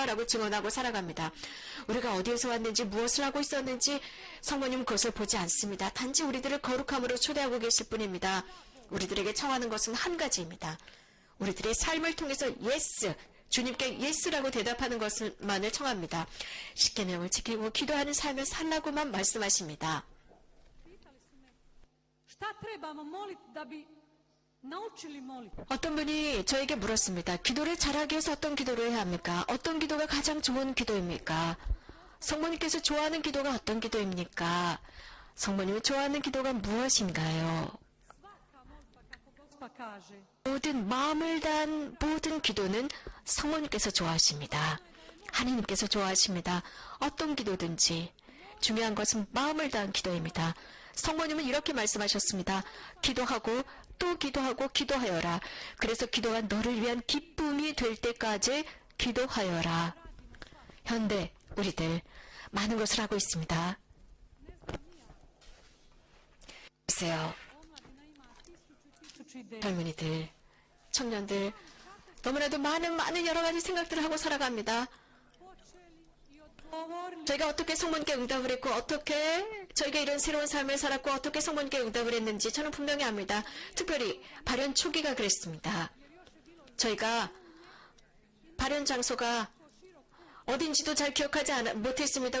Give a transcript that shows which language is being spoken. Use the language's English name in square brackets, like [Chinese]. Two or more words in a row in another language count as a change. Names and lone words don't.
[Korean] 라고 증언하고 살아갑니다. 우리가 어디에서 왔는지 무엇을 하고 있었는지 성모님은 그것을 보지 않습니다. 단지 우리들을 거룩함으로 초대하고 계실 뿐입니다. 우리들에게 청하는 것은 한 가지입니다. 우리들의 삶을 통해서 [English] yes, [Korean] 주님께 예스라고 대답하는 것만을 청합니다. 십계명을 지키고 기도하는 삶을 살라고만 말씀하십니다. [Croatian] Šta trebamo moliti da bi naučili moliti? [Korean] 어떤 분이 저에게 물었습니다. 기도를 잘하기 위해서 어떤 기도를 해야 합니까? 어떤 기도가 가장 좋은 기도입니까? 성모님께서 좋아하는 기도가 어떤 기도입니까? 성모님이 좋아하는 기도가 무엇인가요? [Croatian] Svaka molitva, kako Gospa kaže, [Korean] 모든 마음을 다한 모든 기도는 성모님께서 좋아하십니다. 하나님께서 좋아하십니다. 어떤 기도든지 중요한 것은 마음을 다한 기도입니다. 성모님은 이렇게 말씀하셨습니다. 기도하고 또 기도하고 기도하여라. 그래서 기도가 너를 위한 기쁨이 될 때까지 기도하여라. 현대 우리들 많은 것을 하고 있습니다. 글쎄요. [Croatian] omladina ima tisuću ideja. [Korean] 젊은이들, 청년들 너무나도 많은 여러 가지 생각들을 하고 살아갑니다. [Croatian] Počeli i odgovorili [Korean] 저희가 어떻게 성모님께 응답을 했고 어떻게 저희가 이런 새로운 삶을 살았고 어떻게 성모님께 응답을 했는지 저는 분명히 압니다. 특별히 발현 초기가 그랬습니다. 저희가 발현 장소가 어딘지도 잘 기억하지 못했습니다.